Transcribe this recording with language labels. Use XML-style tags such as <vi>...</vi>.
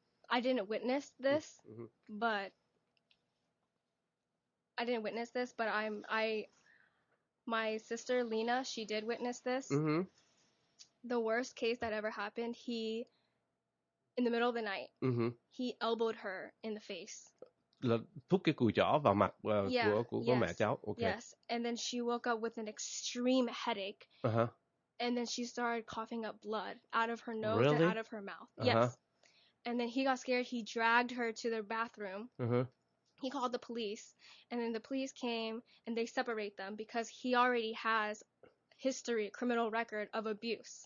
<en>I didn't witness this, but my sister Lena, she did witness this. Mm-hmm. The worst case that ever happened, in the middle of the night, he elbowed her in the face.</en> <vi>Là thúc cái cùi chỏ vào mặt của mẹ cháu.</vi> <en>Okay. Yes, and then she woke up with an extreme headache. And then she started coughing up blood out of her nose and out of her mouth. Yes. And then he got scared. He dragged her to the bathroom. He called the police, and then the police came and they separate them because he already has history, criminal record of abuse.</en>